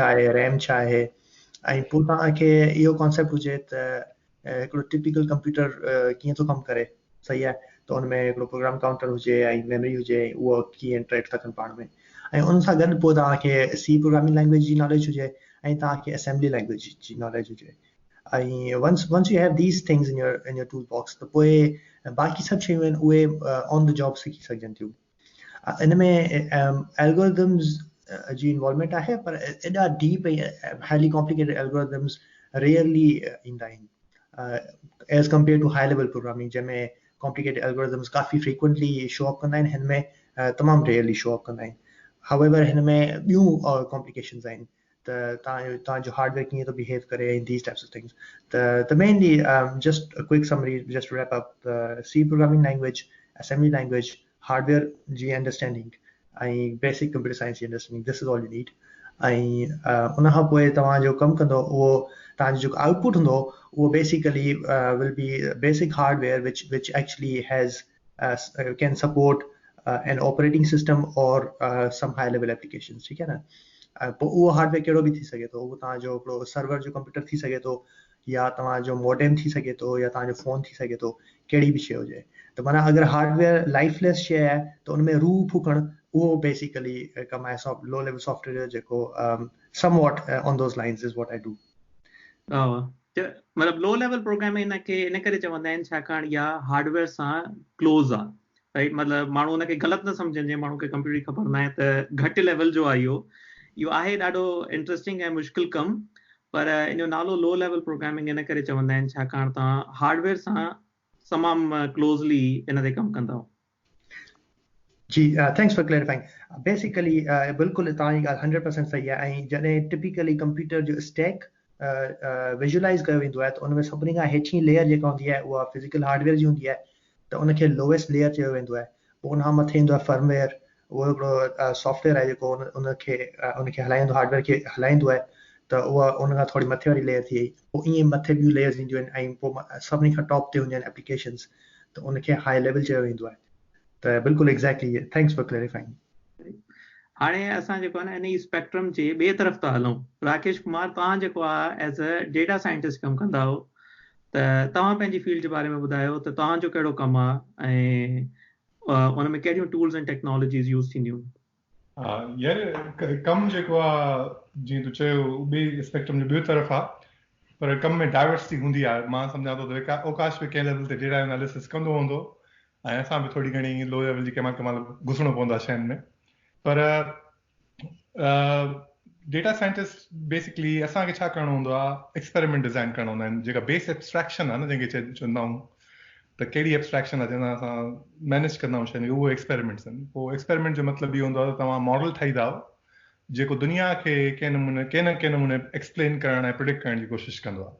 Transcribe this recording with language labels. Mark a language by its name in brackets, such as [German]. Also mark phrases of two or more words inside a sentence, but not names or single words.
[Sindhi] आहे रैम छा आहे ऐं पोइ तव्हांखे इहो कॉन्सेप्ट हुजे त हिकिड़ो [English] typical computer [Sindhi] कीअं थो कमु करे सही आहे त उनमें हिकिड़ो [English] program counter [Sindhi] हुजे ऐं मेमोरी हुजे उहो कीअं इंटरेक्ट था कनि पाण में ऐं उन सां गॾु पोइ तव्हांखे [English] C programming language [Sindhi] जी नॉलेज हुजे ऐं तव्हांखे [English] assembly language [Sindhi] जी नॉलेज हुजे ऐं [English] once you have these things in your tool box [Sindhi] त पोइ बाक़ी सभु शयूं आहिनि उहे [English] on the job [Sindhi] सिखी सघजनि थियूं इन में एल्गोरिदम्स जी इन्वॉल्वमेंट आहे पर एॾा डीप ऐं [English] highly complicated algorithms rarely [Sindhi] ईंदा आहिनि [English] as compare to high level programming [Sindhi] जंहिंमें [English] complicated algorithms [Sindhi] काफ़ी [English] frequently show up [Sindhi] कंदा आहिनि हिन में तमामु [English] rarely show up [Sindhi] कंदा आहिनि however हिन में ॿियूं complications आहिनि त तव्हांजो हार्डवेयर कीअं थो बिहेव करे [English] in these types of things. The mainly just a quick summary just to wrap up, the C programming language, assembly language, hardware जी understanding ऐं basic computer science जी understanding, this is all you need. [Sindhi] ऐं उन खां पोइ तव्हां जो कमु कंदो उहो तव्हांजो जेको आउटपुट हूंदो उहो [English] basically will be basic hardware which actually has can support an operating system or some high level applications. [Hindi] ठीक है ना. [Sindhi] पोइ उहो हार्डवेयर कहिड़ो बि थी सघे थो, उहो तव्हांजो हिकिड़ो सर्वर जो कंप्यूटर थी सघे थो या तव्हांजो मॉडेम थी सघे थो या तव्हांजो फ़ोन थी सघे थो, कहिड़ी बि शइ हुजे. त माना अगरि हार्डवेयर लाइफलेस शइ आहे त उन में रूह फूकणु उहो बेसिकली कमु आहे [English] low level software [Sindhi] जेको [English] somewhat on those lines is what I do. [Sindhi] मतलब [English] low level programming [Sindhi] इनखे इन करे चवंदा आहिनि छाकाणि इहा हार्डवेयर सां क्लोज़ आहे, राइट. मतलब माण्हू उनखे ग़लति न सम्झनि, जे माण्हू खे कंप्यूटर जी ख़बर न आहे त घटि लेवल जो आहे इहो आहे ॾाढो इंट्रस्टिंग ऐं मुश्किल कमु, पर इन जो नालो [English] low level programming [Sindhi] इन करे चवंदा आहिनि छाकाणि तव्हां हार्डवेयर सां तमामु क्लोज़ली इन ते कमु कंदा. जी, [English] Thanks for clarifying. [Sindhi] बेसिकली बिल्कुलु तव्हांजी ॻाल्हि 100% सही आहे. ऐं जॾहिं टिपिकली कंप्यूटर जो स्टैक विजुअलाइज़ कयो वेंदो आहे त उन में सभिनी खां हेठीं लेयर जेका हूंदी आहे उहा [English] physical hardware [Sindhi] जी हूंदी आहे, त उनखे [English] lowest layer [Sindhi] चयो वेंदो आहे. पोइ उन खां मथे ईंदो आहे फर्मवेयर, उहो हिकिड़ो सॉफ्टवेयर आहे जेको उनखे हलाईंदो, हार्डवेयर खे हलाईंदो आहे, त उहा उन खां थोरी मथे वारी लेयर थी वई. पोइ ईअं मथे ॿियूं लेयर्स ईंदियूं आहिनि ऐं पोइ सभिनी खां टॉप ते हूंदियूं आहिनि एप्लीकेशन्स, त उनखे हाई लेवल चयो वेंदो आहे. त बिल्कुलु एग्ज़ैक्टली, [English] Thanks for clarifying. [Sindhi] हाणे असां जेको आहे न इन ई स्पेक्ट्रम जे ॿिए तरफ़ था हलूं. राकेश कुमार, तव्हां जेको आहे [English] as a data scientist [Sindhi] कमु कंदा हो, त तव्हां पंहिंजी फील्ड जे बारे में ॿुधायो त तव्हांजो कहिड़ो कमु आहे ऐं उन में कहिड़ियूं [English] tools and technologies use [Sindhi] थींदियूं. यार कमु जेको आहे जीअं तूं चयो ॿिए स्पेक्ट्रम जो ॿियो तरफ़ आहे, पर कम में डाइवर्सिटी हूंदी आहे. मां सम्झां थो त ओकाश बि कंहिं लेवल ते [English] data analysis [Sindhi] कंदो हूंदो ऐं असां बि थोरी घणी [English] low level [Sindhi] जी कंहिं महिल घुसणो पवंदो आहे शयुनि में. पर [English] data scientist [Sindhi] बेसिकली असांखे छा करणो हूंदो आहे, [English] experiment design [Sindhi] करणो हूंदा आहिनि. जेका [English] base abstraction [Sindhi] आहे न जंहिंखे चवंदा आहियूं, त कहिड़ी एब्स्ट्रैक्शन आहे जंहिंसां असां मैनेज कंदा आहियूं शयूं, उहो एक्सपेरिमेंट्स आहिनि. पोइ एक्सपेरिमेंट जो मतिलबु इहो हूंदो आहे त तव्हां मॉडल ठाहींदा जेको दुनिया खे कंहिं न कंहिं नमूने एक्सप्लेन करण ऐं प्रिडिक्ट करण जी कोशिशि कंदो आहे.